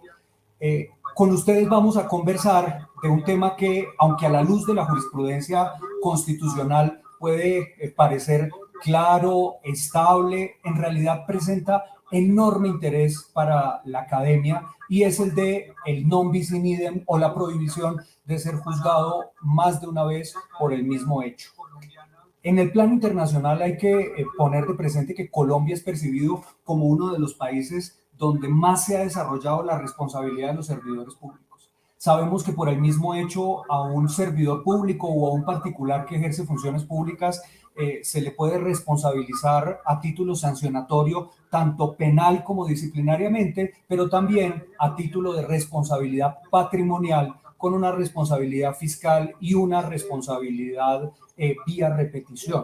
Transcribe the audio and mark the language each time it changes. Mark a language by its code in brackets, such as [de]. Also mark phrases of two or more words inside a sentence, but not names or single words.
[es] Con ustedes vamos a conversar de un tema que, aunque a la luz de la jurisprudencia constitucional puede parecer claro, estable, en realidad presenta enorme interés para la academia, y es el de el [la] non bis in idem, [es] o la prohibición de ser juzgado más de una vez por el mismo hecho. En el plano internacional hay que poner de presente que Colombia es percibido como uno de los países donde más se ha desarrollado la responsabilidad de los servidores públicos. Sabemos que por el mismo hecho a un servidor público o a un particular que ejerce funciones públicas se le puede responsabilizar a título sancionatorio, tanto penal como disciplinariamente, pero también a título de responsabilidad patrimonial, con una responsabilidad fiscal y una responsabilidad vía repetición.